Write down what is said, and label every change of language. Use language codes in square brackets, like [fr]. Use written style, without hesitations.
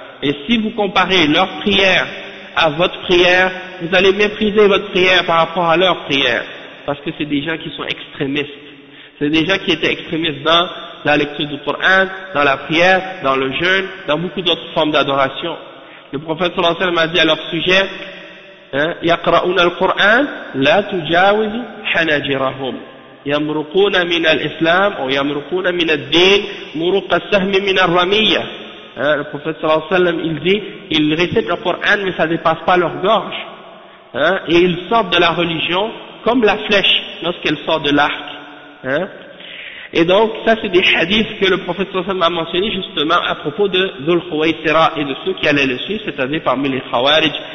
[fr] Et si vous comparez leur prière à votre prière, vous allez mépriser votre prière par rapport à leur prière. Parce que c'est des gens qui sont extrémistes. C'est des gens qui étaient extrémistes dans la lecture du Coran, dans la prière, dans le jeûne, dans beaucoup d'autres formes d'adoration. Le prophète sallallahu alayhi wa sallam a dit à leur sujet, [ar] يقرؤون القرآن لا تجاوز حناجرهم يمرقون من الإسلام أو يمرقون من الدين مرق السهم من الرمية. [fr] Le prophète sallallahu alayhi wa sallam, il dit, ils récitent le Coran mais ça ne dépasse pas leur gorge. Hein, et ils sortent de la religion comme la flèche lorsqu'elle sort de l'arc, hein. Et donc ça c'est des hadiths que le prophète sallallahu alayhi wa sallam a mentionné justement à propos de Dhul Khuwaysira et de ceux qui allaient le suivre, c'est-à-dire parmi les Khawarij.